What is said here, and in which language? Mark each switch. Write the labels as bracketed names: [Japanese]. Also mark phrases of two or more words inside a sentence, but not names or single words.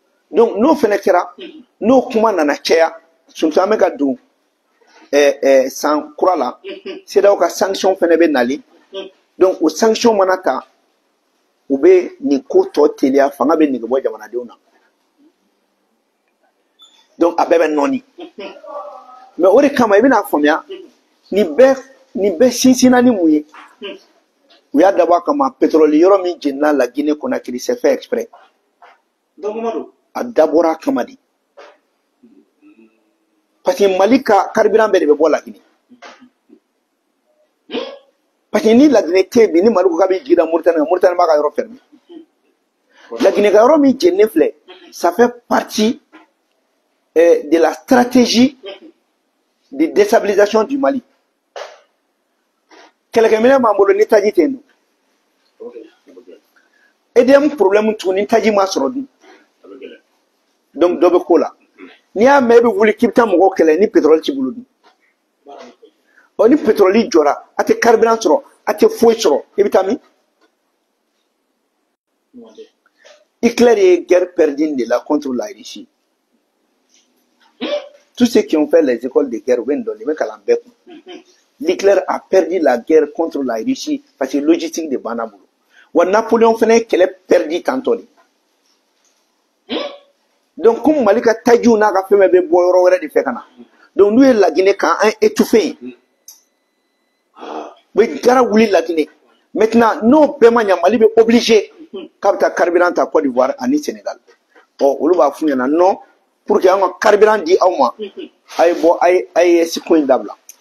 [Bambara] donc n'o fana kɛra n'o kuma nana caya surtout an bɛ ka don san kura la CEDEAO ka sanction fana bɛ nali donc o sanction mana ta u bɛ nin ko tɔ teliya fanga bɛ nege bɔ jamanadenw na donc a bɛɛ bɛ nɔɔni mais o de kama i bɛna faamuya nin bɛɛ sinsinna ni mun ye u y'a dabɔ a kama pétrole yɔrɔ min jenina la Guinée Conakry [French] c'est fait exprès [Bambara] a dabɔra a kama de [French] parce que [Bambara] Mali ka carburant bɛɛ de bɛ bɔ la Guinée [French] parce que [Bambara] ni la Guinée tɛ bi ni Mali ko k'a bɛ jigin Mauritanie b'a ka yɔrɔ fermé la Guinée ka yɔrɔ min jeninen filɛ [French] ça fait partie de la stratégie de déstabilisation du Mali [Bambara] kɛlɛkɛminɛ m'an bolo ni taji tɛ yen EDM problème tuguni ni taji ma sɔrɔ dun donc dɔ bɛ ko la n'i y'a mɛn e bɛ wuli k'i bɛ taa mɔgɔw kɛlɛ ni pétrole t'i bolo dun ɔ ni pétrole jɔra a tɛ carburant sɔrɔ a tɛ foyi sɔrɔ i bɛ taa min [French] Hitler ye guerre perdue de la contre la Russie tous ceux qui ont fait les écoles de guerre [Bambara] bɛ nin dɔn nin bɛ kalan bɛɛ kun [French] Hitler a perdu la guerre contre la Russie parce que logistique de [Bambara] banna bolo wa Napoléon fana ye kɛlɛ [French] perdu tantôt de [Bambara] donc comme Mali ka tajiw n'a ka fɛn bɛɛ bɛ bɔ yɔrɔ wɛrɛ de fɛ ka na donc n'u ye La Guinée k'an étouffé u bɛ gara wuli La Guinée maintenant n'o bɛɛ ma ɲɛ Mali bɛ obligé k'a bɛ taa carburant ta Côte d'Ivoire ani Sénégal ɔ olu b'a f'u ɲɛna [French] non pour que [Bambara] an ka carburant di aw ma a ye bɔ a ye ko in dabila